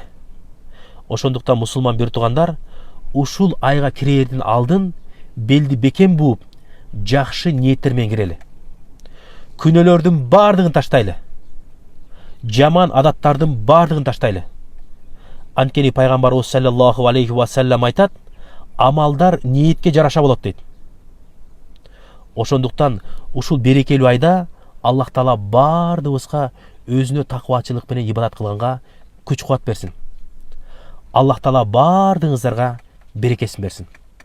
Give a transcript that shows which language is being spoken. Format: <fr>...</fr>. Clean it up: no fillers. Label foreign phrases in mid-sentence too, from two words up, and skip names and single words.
<ky>Ошондуктан мусулман бир туугандар, ушул айга кирердин алдын белди бекем бууп, жакшы ниеттер менен кирели. Күнөөлөрдүн бардыгын таштайлы. Жаман адаттардын бардыгын таштайлы. Анткени пайгамбарыбыз</ky> <ar>صلى الله عليه وسلم</ar> <ky>айтат, амалдар ниетке жараша болот дейт. Ошондуктан ушул берекелүү айда Аллах Таала бардыгыбызга өзүнө такыбачылык менен ибадат кылганга күч кубат берсин. Аллах Таала бардыгыңыздарга берекесин берсин.</ky>